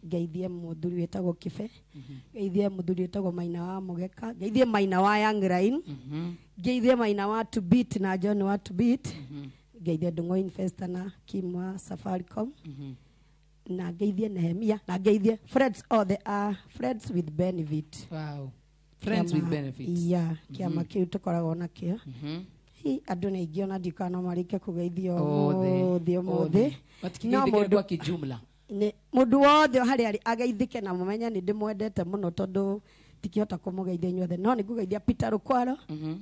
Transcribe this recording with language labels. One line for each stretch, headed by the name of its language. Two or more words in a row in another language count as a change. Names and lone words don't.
Kikuyu: Ngeithie mũthuri wĩtagwo Kibe. Mhm. Ngeithie mũthuri wĩtagwo Maina wa Mũgeka. Ngeithie Maina wa Young Line. Mhm. Ngeithie Maina wa To Beat na John wa To Beat. Mhm. Ngeithie Ndung'u Investor na Kim wa Safaricom. Mhm. Na ngeithie Nehemia. Na ngeithie Friends of the, ah, Friends with Benefit. Wow. Friends Kĩama, with Benefits. yeah, Mhm. kĩama kĩu tũkoragwo nakĩo. Mhm. Hi, andũ nĩ aingĩ ona ndikano marĩke kũgeithio Othe. ũmũthĩ, ũmũthĩ. Othe. Matikĩgeithĩke No mũndũ
Swahili: kwa kijumla.
Kikuyu: nĩ, mũndũ wothe harĩa arĩ ageithĩke na mũmenye nĩ ndĩmwendete mũno tondũ ndingĩhota kũmũgeithia inyuothe. No nĩ ngũgeithia Peter Rũkwaro, Mhm.